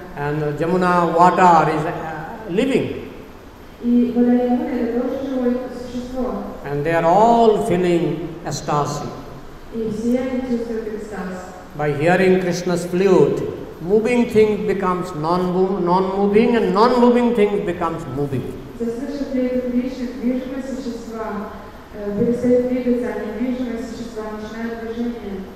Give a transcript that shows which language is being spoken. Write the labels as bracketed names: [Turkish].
[English] and Jamuna water is living. [Russian] И вода Ямуны это тоже живое существо. [English] And they are all feeling ecstasy. [Russian] И все они чувствуют экстаз. [English] By hearing Krishna's flute, moving thing becomes non-moving and non-moving thing becomes moving. [Russian] Заслышав флейту Кришны, движимые существа перестают двигаться, а недвижимые существа начинают движение.